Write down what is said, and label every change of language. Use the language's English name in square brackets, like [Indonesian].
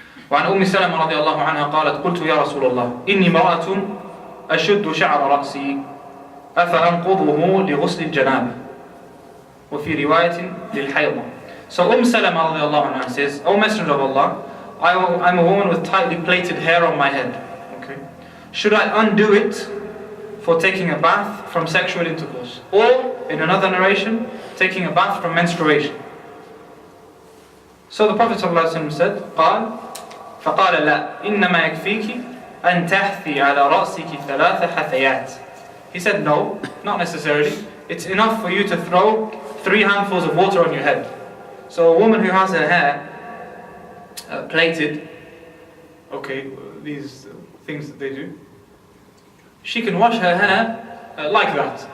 [Arabic] وعن أم سلمة رضي الله عنها قالت قلت يا رسول الله إني امرأة أشد شعر رأسي أفأنقضه لغسل الجنابة وفي رواية للحيضة. [English] So Salama [Arabic] رضي الله عنها [English] says, O Messenger of Allah, I'm a woman with tightly plaited hair on my head. Okay. Should I undo it for taking a bath from sexual intercourse? Or, in another narration, taking a bath from menstruation? So the Prophet ﷺ said, [Arabic] فقال لا إنما يكفيك أن تحثي على رأسك 3 حثيات. [English] He said no, not necessarily. It's enough for you to throw 3 handfuls of water on your head. So a woman who has her hair plaited, okay, these things that they do, she can wash her hair like that.